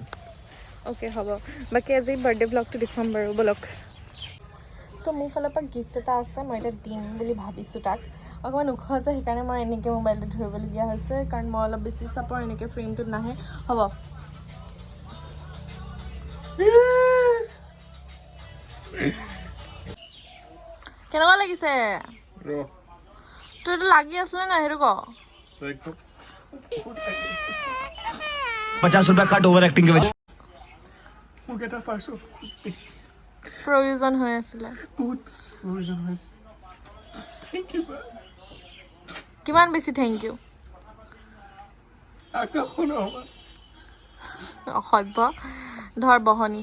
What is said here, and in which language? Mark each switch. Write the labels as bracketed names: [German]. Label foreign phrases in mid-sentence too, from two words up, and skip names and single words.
[Assamese] ওকে হ'ব বাকি আজি [English] birthday vlog [Assamese] দেখুৱাম বাৰু বলক সো মোৰ ফালৰ পৰা গিফ্ট এটা আছে মই এটা দিম বুলি ভাবিছোঁ তাক অকণমান ওখ আছে সেইকাৰণে মই এনেকৈ মোবাইলটো ধৰিবলগীয়া হৈছে কাৰণ মই অলপ বেছি চাপৰ এনেকৈ ফ্ৰেমটোত নাহে হ'ব কেনেকুৱা লাগিছে তোৰ এইটো লাগি আছিলে না সেইটো ক [Hindi] 50 रुपया कट [English] over acting [Hindi] के वजह [Assamese] মোক এটা পাৰ্চেল বেছি প্ৰয়োজন হৈ আছিলে বহুত প্ৰয়োজন হৈছে [English] thank you [Assamese] কিমান বেছি [English] thank you [Assamese] আকাশখন অসভ্য ধৰ বহনি